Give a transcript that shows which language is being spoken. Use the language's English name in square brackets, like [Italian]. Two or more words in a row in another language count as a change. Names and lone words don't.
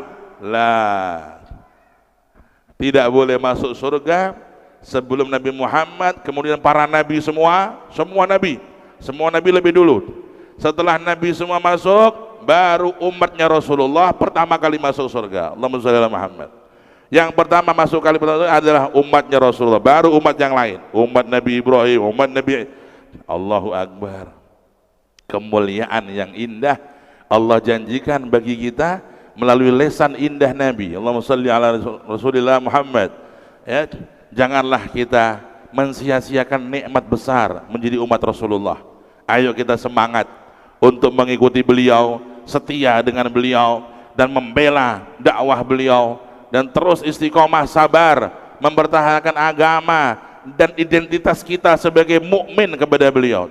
[Indonesian] Lah, tidak boleh masuk surga sebelum Nabi Muhammad, kemudian para nabi semua nabi lebih dulu. Setelah nabi semua masuk, baru umatnya Rasulullah pertama kali masuk surga. [Arabic] Allahumma shalli ala Muhammad. [Indonesian] Yang pertama masuk kali pertama adalah umatnya Rasulullah, baru umat yang lain, umat Nabi Ibrahim, umat Nabi. [Arabic] Allahu Akbar. [Indonesian] Kemuliaan yang indah Allah janjikan bagi kita melalui lesan indah Nabi. [Arabic] Allahumma shalli ala Rasulillah Muhammad. [Indonesian] Ya, janganlah kita mensia-siakan nikmat besar menjadi umat Rasulullah. Ayo kita semangat untuk mengikuti beliau, setia dengan beliau dan membela dakwah beliau, dan terus istiqomah sabar mempertahankan agama dan identitas kita sebagai mukmin kepada beliau.